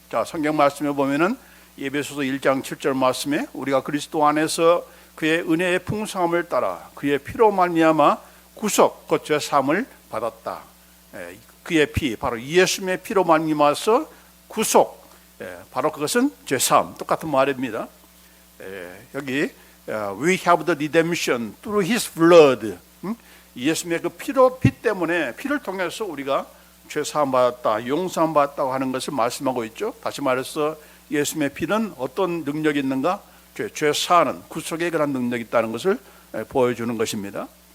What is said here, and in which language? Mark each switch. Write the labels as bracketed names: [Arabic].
[Korean] 자, 성경 말씀에 보면은 에베소서 1장 7절 말씀에 우리가 그리스도 안에서 그의 은혜의 풍성함을 따라 그의 피로 말미암아 구속, 곧 죄 사함을 받았다. 그의 피, 바로 예수님의 피로 말미암아서 구속, 바로 그것은 죄 사함, 똑같은 말입니다. 여기 [English] we have the redemption through his blood. [Korean] 예수님의 그 피 때문에, 피를 통해서 우리가 죄 사함 받았다, 용서함 받았다고 하는 것을 말씀하고 있죠. 다시 말해서 예수님의 피는 어떤 능력이 있는가? 죄 사하는 구속의 그런 능력이 있다는 것을 보여주는 것입니다.